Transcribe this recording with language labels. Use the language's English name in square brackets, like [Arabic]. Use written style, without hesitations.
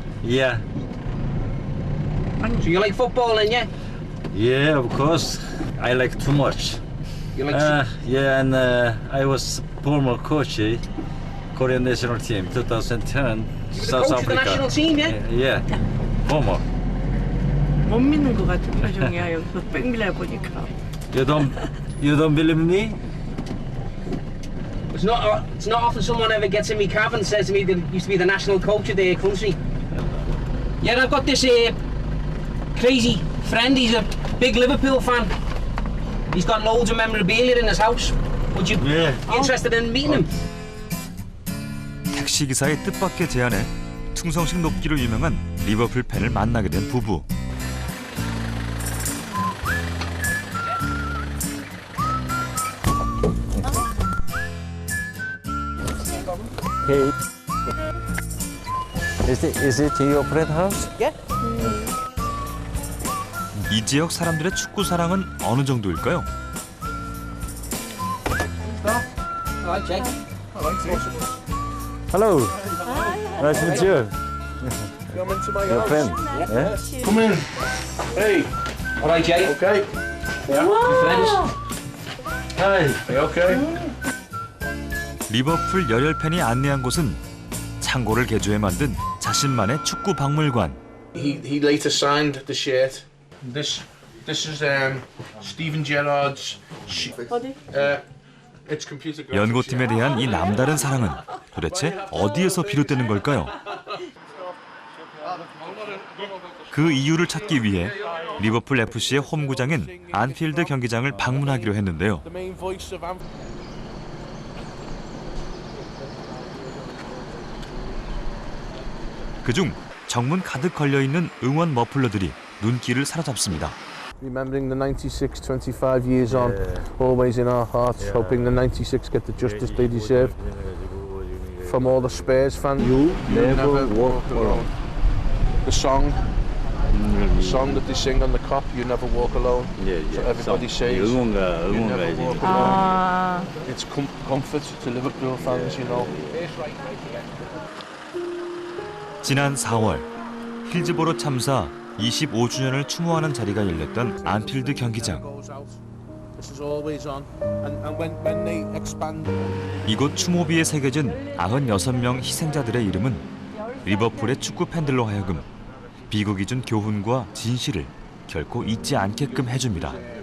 [English] Yeah. So you like football, then, yeah? Yeah, of course. I like too much. You like Yeah, and I was former coach, Korean national team, 2010, South coach of the Africa. national team, yeah? Yeah, former. [Korean] 못 믿는 것 같은 표정이야 여기서 백밀라 보니까. [English] You don't believe me? It's not often someone ever gets in my cab and says to me that used to be the national coach of their country. Yeah, I've got this crazy friend. He's a big Liverpool fan. He's got loads of memorabilia in his house. Would you be interested in meeting him? [Korean] 택시 기사의 뜻밖의 제안에 충성심 높기로 유명한 리버풀 팬을 만나게 된 부부. [English] Hey. Is it your friend house? [Korean] 이 지역 사람들의 축구 사랑은 어느 정도일까요? [English] Hi, Jake. Hello. Nice to meet you. Come into my Your house. friend. Yeah? Come in. Hey. All right, Jake. Okay. Friends. Hi. Are you okay? [Korean] 리버풀 열혈 팬이 안내한 곳은 창고를 개조해 만든 자신만의 축구 박물관. [English] He later signed the shirt. This is Steven Gerrard's. It's computer. [Korean] 연고팀에 대한 이 남다른 사랑은 도대체 어디에서 비롯되는 걸까요? 그 이유를 찾기 위해 리버풀 FC의 홈구장인 안필드 경기장을 방문하기로 했는데요. [English] The main voice of [Korean] 그중 정문 가득 걸려있는 응원 머플러들이 눈길을 사로잡습니다. [English] Remembering the 96, 25 years on, always in our hearts, hoping the 96 get the justice they deserve. From all the Spurs fans, you never walk alone. The song that they sing on the Kop, You Never Walk Alone. So everybody says, You never walk alone. It's comfort to Liverpool fans, you know. [Korean] 지난 4월 힐즈보로 참사 25주년을 추모하는 자리가 열렸던 안필드 경기장. [English] This is always on. And when they expand. [Korean] 이곳 추모비에 새겨진 96명 희생자들의 이름은 리버풀의 축구 팬들로 하여금 비극이 준 교훈과 진실을 결코 잊지 않게끔 해줍니다.